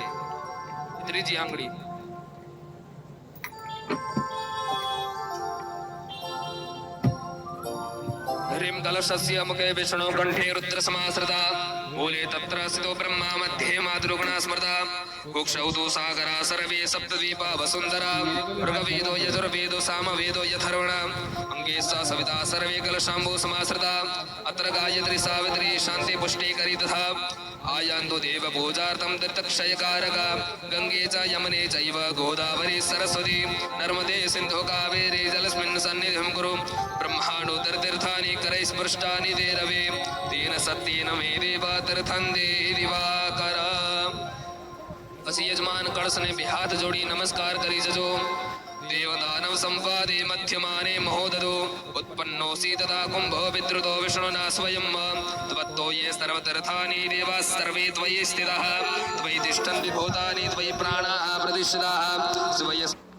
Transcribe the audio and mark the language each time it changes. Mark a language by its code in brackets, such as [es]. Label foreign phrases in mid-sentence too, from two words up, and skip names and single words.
[gu] ત્રીજી આંગળી [sa] હરિમ કલશસ્ય મુખે વિષ્ણુ કંઠે રુદ્ર સમાશ્રિતા મૂલે તત્ર સ્થિતો બ્રહ્મા મધ્યે માતૃગુણા સ્મૃતા કુક્ષૌ સાગરા સર્વે સપ્તદ્વીપા વસુંધરા ઋગ્વેદો યજુર્વેદો સામવેદો યથર્વણ અંગે સવિતા સર્વે કલશાંબુ સમાશ્રિતા. [gu] આ [sa] मंत्र गायत्री सावित्री शांति पुष्टि करी तथा आयान्तु देव पूजार्थं तीर्थक्षयकारक गंगे च यमुने चैव गोदावरी सरस्वती नर्मदे सिन्धु कावेरी जलस्मिन् सन्निधिं कुरु ब्रह्माण्डोत्तरतीर्थानि करैः स्पृष्टानि ते रवे तेन सत्येन मे देव तीर्थं देहि दिवाकर। [gu] પછી યજમાન કળશને બે હાથ જોડી નમસ્કાર કરી જજો। [sa] દેવદાનવ સંવાદે મધ્યમાને મહોદદો ઉત્પન્નોસી તથા કુંભો વિદ્રુતો વિષ્ણુના સ્વયં ત્વત્તો યે સર્વતીર્થાનિ દેવાः સર્વે ત્વયि સ્થિતાः ત્વયि તિષ્ઠન્તિ ભૂતાનિ ત્વયि પ્રાણાः પ્રતિષ્ઠિતાः સ્વય